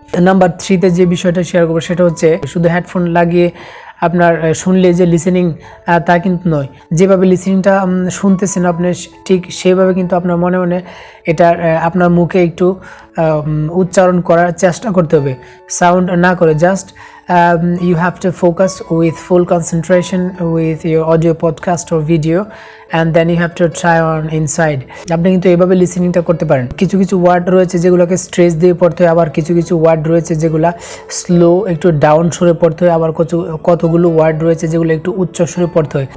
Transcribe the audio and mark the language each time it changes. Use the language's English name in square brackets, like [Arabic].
[Bangla] Number 3তে যে বিষয়টা share করবো সেটা হচ্ছে শুধু হেডফোন লাগিয়ে আপনার শুনলে যে লিসেনিং তা কিন্তু নয়। যেভাবে লিসেনিংটা শুনতেছেন আপনি ঠিক সেভাবে কিন্তু আপনার মনে মনে এটার আপনার মুখে একটু উচ্চারণ করার চেষ্টা করতে হবে, সাউন্ড না করে। [English] Just you have to focus with full concentration with your audio podcast or video and then you have to try on inside. [Bangla] আপনি কিন্তু এইভাবে লিসেনিংটা করতে পারেন। কিছু কিছু ওয়ার্ড রয়েছে যেগুলোকে স্ট্রেস দিয়ে পড়তে হয়, আবার কিছু কিছু ওয়ার্ড রয়েছে যেগুলো স্লো একটু ডাউন সুরে পড়তে হয়, আবার কতগুলো ওয়ার্ড রয়েছে যেগুলো একটু উচ্চ সুরে পড়তে হয়।